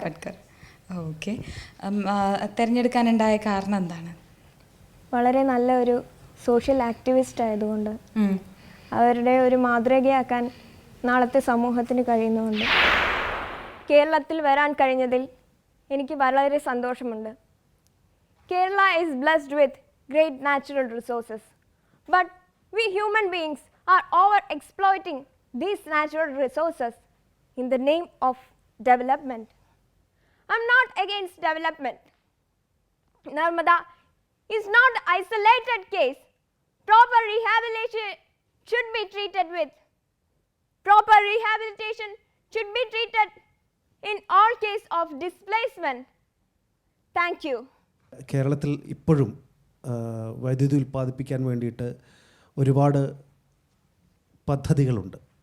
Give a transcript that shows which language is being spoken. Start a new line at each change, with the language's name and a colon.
Malayalam: Patkar. Okay. തിരഞ്ഞെടുക്കാനുണ്ടായ കാരണം എന്താണ്? വളരെ നല്ല ഒരു സോഷ്യൽ ആക്ടിവിസ്റ്റ് ആയതുകൊണ്ട്, അവരുടെ ഒരു മാതൃകയാക്കാൻ നാളത്തെ സമൂഹത്തിന് കഴിയുന്നതുകൊണ്ട്, കേരളത്തിൽ വരാൻ കഴിഞ്ഞതിൽ എനിക്ക് വളരെ സന്തോഷമുണ്ട്.
English: Kerala is blessed with great natural resources, but we human beings are over exploiting these natural resources in the name of development. I'm not against development. Narmada is not an isolated case. Proper rehabilitation should be treated with. Proper rehabilitation should be treated in all case of displacement. Thank you.
Malayalam: കേരളത്തിൽ ഇപ്പോഴും വൈദ്യുതി ഉൽപ്പാദിപ്പിക്കാൻ വേണ്ടിയിട്ട് ഒരുപാട് പദ്ധതികളുണ്ട്.